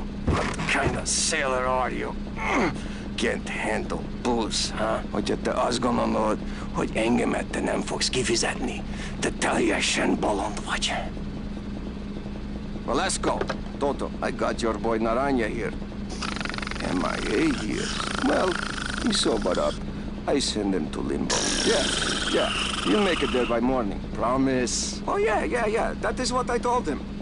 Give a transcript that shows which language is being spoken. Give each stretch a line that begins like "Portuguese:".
English: What kind of sailor are you? Can't handle booze, huh?
Hungarian: Hogyha te azt gondolod, hogy engemet te nem fogsz kifizetni, te teljesen bolond vagy.
English: Well, let's go. Toto, I got your boy Naranja here. MIA here. Well, he sobered up. I send him to Limbo. Yeah. You'll make it there by morning. Promise. Oh, yeah. That is what I told him.